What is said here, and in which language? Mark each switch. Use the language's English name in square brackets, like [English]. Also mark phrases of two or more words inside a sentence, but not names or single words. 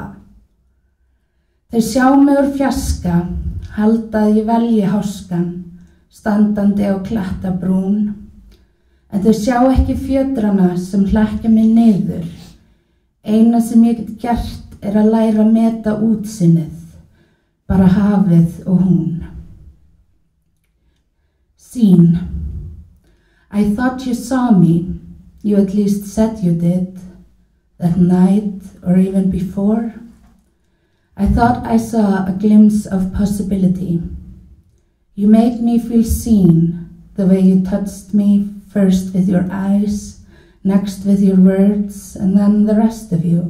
[Icelandic] Þeir sjá mig úr fjarska, halda að ég velji háskan, standandi á klettabrún, en þau sjá ekki fjödrana sem hlækja mig niður. Eina sem ég get gert að læra að meta útsinnið, bara hafið og hún. [English] Scene. I thought you saw me, you at least said you did, that night or even before. I thought I saw a glimpse of possibility. You made me feel seen, the way you touched me, first with your eyes, next with your words, and then the rest of you.